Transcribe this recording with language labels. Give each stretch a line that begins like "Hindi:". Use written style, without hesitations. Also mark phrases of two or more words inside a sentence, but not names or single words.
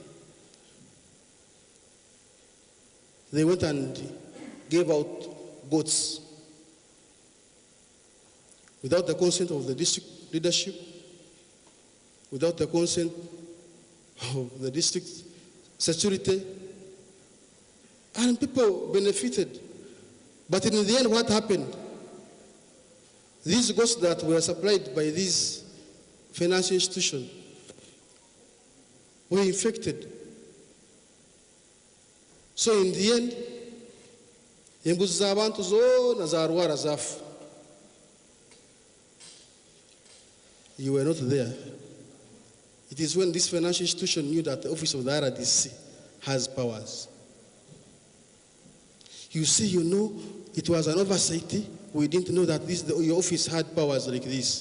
English: They went and gave out goats without the consent of the district leadership, without the consent of the district security, and people benefited. But in the end, what happened? These goats that were supplied by this financial institution were infected. So in the end,
Nyankole: embuzi z'abantu zona zarwara zafa.
English: You were not there. It is when this financial institution knew that the office of the RDC has powers. You see, you know, it was an oversight. We didn't know that your office had powers like this.